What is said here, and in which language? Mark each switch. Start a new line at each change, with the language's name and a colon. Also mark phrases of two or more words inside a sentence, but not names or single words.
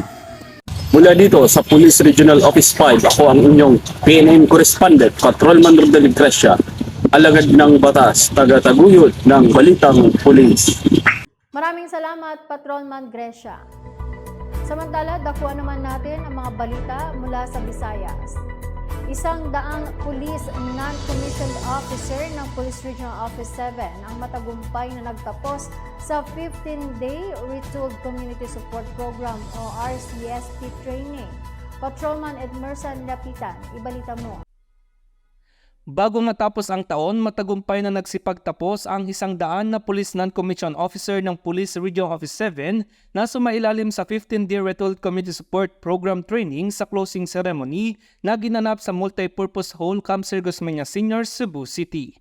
Filipino: Mula dito sa Police Regional Office 5, ako ang inyong PNN Correspondent, Patrolman Rodel Grecia, alagad ng batas, tagataguyod ng Balitang Pulis. Maraming salamat, Patrolman Grecia. Samantala, dakuan naman natin ang mga balita mula sa Visayas. 100
English: police non-commissioned officer
Filipino: ng Police Regional Office 7 ang matagumpay na nagtapos sa 15-day Retooled Community Support Program o RCSP training. Patrolman Edmerson Lapitan, ibalita mo. Bago matapos ang taon, matagumpay na nagsipagtapos ang 100 na Police Non-Commissioned Officer ng Police Regional Office 7 na sumailalim sa 15-day Retooled Community Support Program Training sa
English: closing ceremony
Filipino: na ginanap sa Multipurpose Hall, Camp Sir Gusmeña Sr., Cebu City.